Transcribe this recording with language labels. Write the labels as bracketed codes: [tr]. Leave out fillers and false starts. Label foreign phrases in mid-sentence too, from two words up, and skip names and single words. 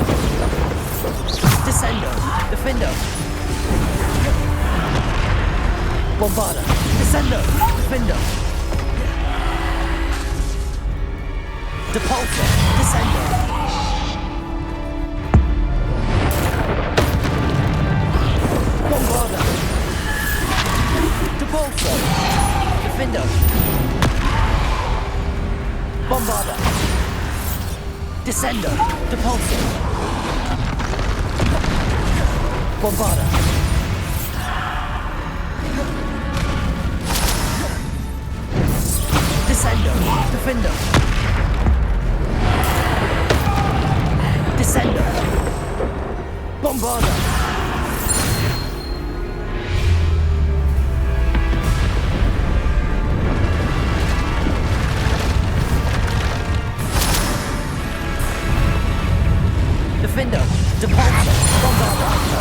[la] Descendo! Defender! Bombarda! Descendo! Defender! Depulso! Descendo! Bombarda! Depulso! Defender! Bombarda! Descendo! Depulso! Bombarda! Descendo! Defender! Descendo! Bombarda! Defender! Depulso! Bombarda!